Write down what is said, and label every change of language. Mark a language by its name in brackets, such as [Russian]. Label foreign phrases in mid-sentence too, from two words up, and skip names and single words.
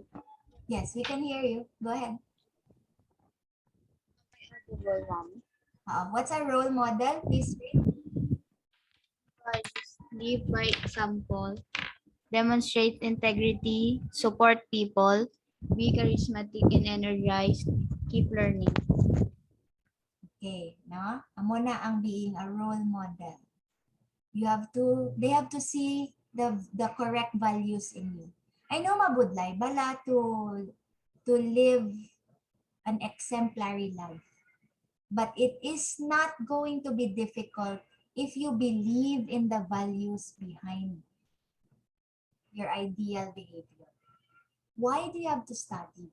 [English] Yes, we can hear you. Go ahead. What's a role model? Please read. Live by example, demonstrate integrity, support people, be charismatic and energized, keep learning. [Hiligaynon] Okay, no? Amo na ang [English] being a role model. They have to see the correct values in you. I know [Hiligaynon] mabudlay, bala [English] to live an exemplary life. But it is not going to be difficult if you believe in the values behind your ideal behavior. Why do you have to study?